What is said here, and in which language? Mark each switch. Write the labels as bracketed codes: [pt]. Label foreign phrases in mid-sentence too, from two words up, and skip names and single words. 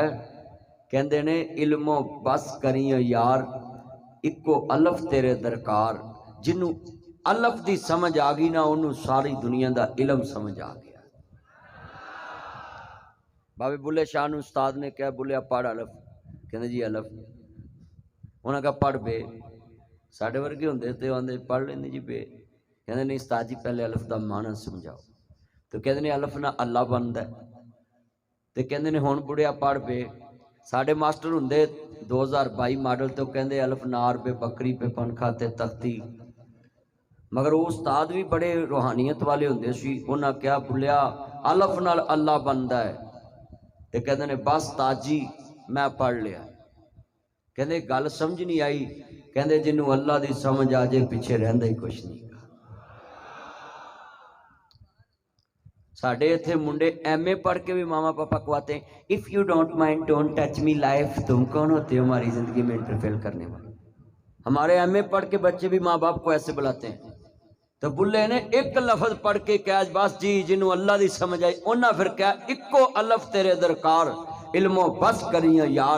[pa] کہندے نے علم و بس کریاں یار اکو الف تیرے درکار. جنوں الف دی سمجھ آ گئی نا انہوں ساری دنیا دا علم سمجھ آ گیا. بابے بلے شاہ نو استاد نے کہا بلیا پڑھ الف. کہندے جی الف. انہاں کہا پڑھ بے. ساڈے ورگے ہوندے تے آندے پڑھ لیندے جی بے. کہندے نہیں استاد جی پہلے الف دا معنی سمجھاؤ. تو کہندے نے الف نہ اللہ بندا ہے. تے کہندے نے ہن بڑیا پڑھ بے. ساڈے ماسٹر ہوندے 2022 ماڈل تو کہندے الف نار پہ بکری پہ پنکھا تے تختی. مگر وہ استاد بھی بڑے روحانیت والے ہوندے سی. انہاں کیا بلیا الف نال اللہ بندا ہے. تے کہندے نے بس تاجی میں پڑھ لیا. کہندے گل سمجھ نہیں آئی. کہندے جنوں اللہ دی سمجھ آ جے پیچھے رہندا ہی کچھ نہیں. ساڈے اتھے منڈے ایم اے پڑھ کے بھی ماما پاپا کو آتے ہیں [en] if you don't mind don't touch my life. [ur] تم کون ہوتے ہو ہماری زندگی میں انٹرفیئر کرنے والے؟ ہمارے ایم اے پڑھ کے بچے بھی ماں باپ کو ایسے بلاتے ہیں. [pa] تو بلے نے ایک لفظ پڑھ کے کیا بس جی جنوں اللہ دی سمجھ آئی. انہاں پھر کیا اکو الف تیرے درکار. علم و بس کریاں یار.